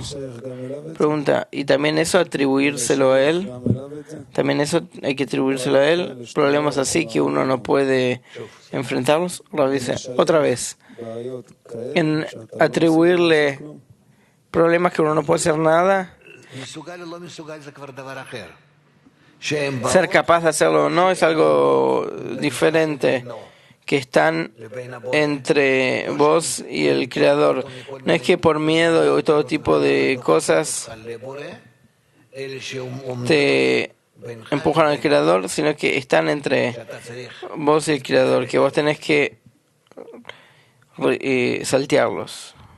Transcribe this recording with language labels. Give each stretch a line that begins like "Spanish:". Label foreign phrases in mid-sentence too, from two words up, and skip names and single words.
Spanish: Pregunta, ¿y también eso atribuírselo a Él? ¿También eso hay que atribuírselo a Él? ¿Problemas así que uno no puede enfrentarlos? Lo dice otra vez. En atribuirle problemas que uno no puede hacer nada.
Hebrew: מסוגל או לא מסוגל זה כבר דבר אחר.
Spanish: Ser capaz de hacerlo o no es algo diferente, que están entre vos y el Creador. No es que por miedo y todo tipo de cosas te empujan al Creador, sino que están entre vos y el Creador, que vos tenés que saltearlos.